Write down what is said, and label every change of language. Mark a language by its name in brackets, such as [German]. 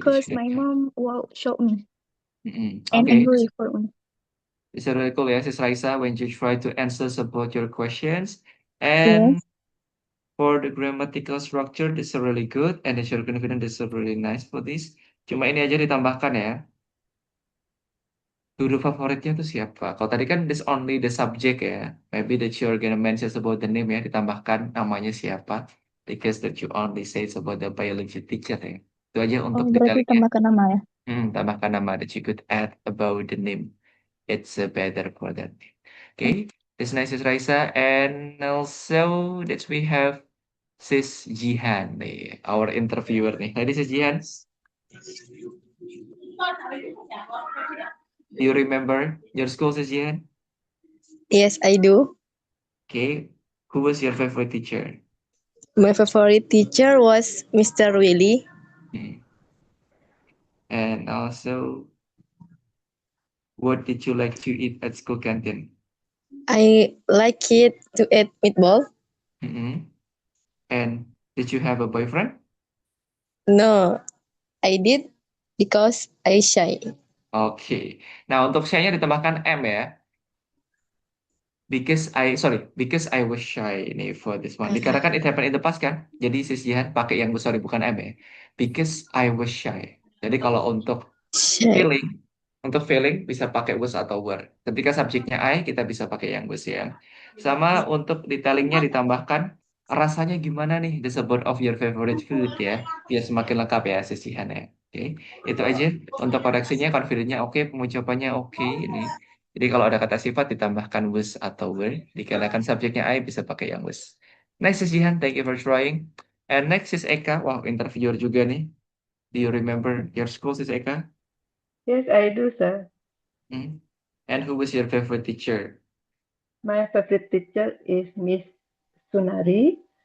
[English] because you my have? mom will show me and Okay, angry for me. it's really cool, yes, Sis Raisa, when you try to answer about your questions. Yes. And for the grammatical structure, this is really good. And the your confidence, this is really nice for this. [Indonesian] Cuma ini aja ditambahkan ya. Guru favoritnya tuh siapa? Kalau tadi kan [English] this only the subject ya. Maybe that you're gonna mention about the name ya. [Indonesian] Ditambahkan namanya siapa. [English] Because that you only say about the biology teacher ya. [Indonesian] Itu aja Oh, untuk berarti tambahkan nama ya? Tambahkan nama [English] that you could add about the name. It's better for that. Okay. This nice is Raisa. And also that we have Sis Jihan nih. Our interviewer nih. Hai Sis Jihan. Do you remember your school, Sis Jihan? Yes, I do. Okay. Who was your favorite teacher? My favorite teacher was Mr. Willy. And also, what did you like to eat at school canteen? I like it to eat meatball. And did you have a boyfriend? No, I did because I shy. Oke. [Indonesian] Nah, untuk shy-nya ditambahkan M ya. [English] Because I was shy nih for this one. [Indonesian] Dikarenakan [English] it happened in the past [Indonesian] kan. Jadi Sis Jihan pakai yang sorry bukan M ya. [English] Because I was shy. [Indonesian] Jadi kalau untuk feeling, bisa pakai was atau were. Ketika subjeknya I, kita bisa pakai yang was ya. Sama untuk detailingnya ditambahkan rasanya gimana nih [English] the support of your favorite food [Indonesian] ya. Biar semakin lengkap ya Sis Jihan ya. Oke. Itu aja untuk koreksinya, confidence-nya oke, pengucapannya oke ini. Jadi kalau ada kata sifat ditambahkan was atau were. Dikarenakan subjeknya I bisa pakai yang was. [English] Next is Jihan, thank you for trying. And next is Eka. Wow, [Indonesian] interviewer juga nih. [English] Do you remember your school, Sis Eka? Yes, I do, sir. And who was your favorite teacher? My favorite teacher is Miss Sunari.